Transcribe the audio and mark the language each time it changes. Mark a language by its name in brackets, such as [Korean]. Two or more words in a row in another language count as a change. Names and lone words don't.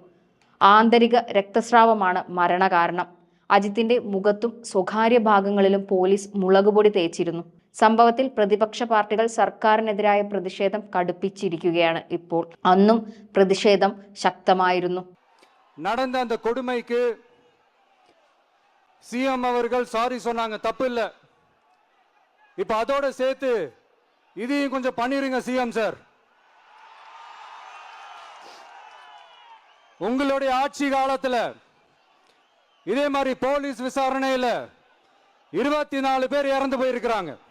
[Malayalam] ആന്തരിക രക്തസ്രാവമാണ് മരണകാരണം. അജിത്തിന്റെ മുഖത്തും സ്വകാര്യ ഭാഗങ്ങളിലും പോലീസ് മുളകുപൊടി തേച്ചിരുന്നു. സംഭവത്തിൽ പ്രതിപക്ഷ പാർട്ടികൾ സർക്കാരിനെതിരായ പ്രതിഷേധം കടുപ്പിച്ചിരിക്കുകയാണ്. ഇപ്പോൾ അന്നും പ്രതിഷേധം ശക്തമായിരുന്നു. [Tamil] നടന്ന அந்த கொடுமைக்கு CM அவர்கள் சாரி சொன்னாங்க, தப்பு இல்ல. இப்ப அதோட சேர்த்து இதையும் கொஞ்சம் பண்ணிருங்க CM சார். உங்களுடைய ஆட்சி காலத்துல இதே மாதிரி போலீஸ் விசாரணையில 24 பேர் இறந்து போயிருக்கிறாங்க.